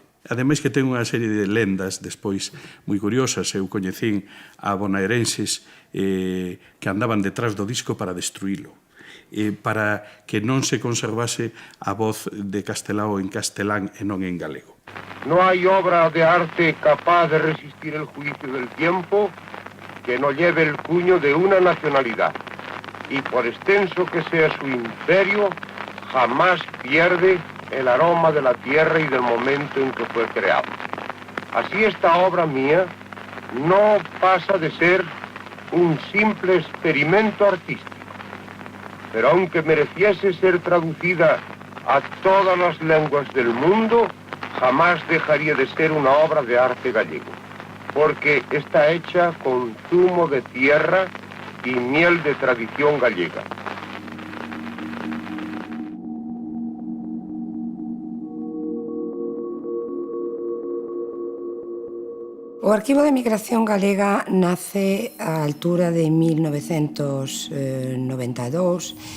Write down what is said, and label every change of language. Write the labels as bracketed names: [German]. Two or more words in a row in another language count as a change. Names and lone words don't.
[Galician] Ademais que ten unha serie de lendas despois moi curiosas. Eu coñecín a bonaerenses que andaban detrás do disco para destruílo, para que non se conservase a voz de Castelao en castelán e non en galego. [Spanish] No hay obra de arte capaz de resistir el juicio del tiempo que no lleve el cuño de una nacionalidad, y por extenso que sea su imperio, jamás pierde el aroma de la tierra y del momento en que fue creado. Así esta obra mía no pasa de ser un simple experimento artístico, pero aunque mereciese ser traducida a todas las lenguas del mundo, jamás dejaría de ser una obra de arte gallego, porque está hecha con zumo de tierra y miel de tradición gallega. [Galician] O Arquivo de Emigración Galega nace á altura de 1992.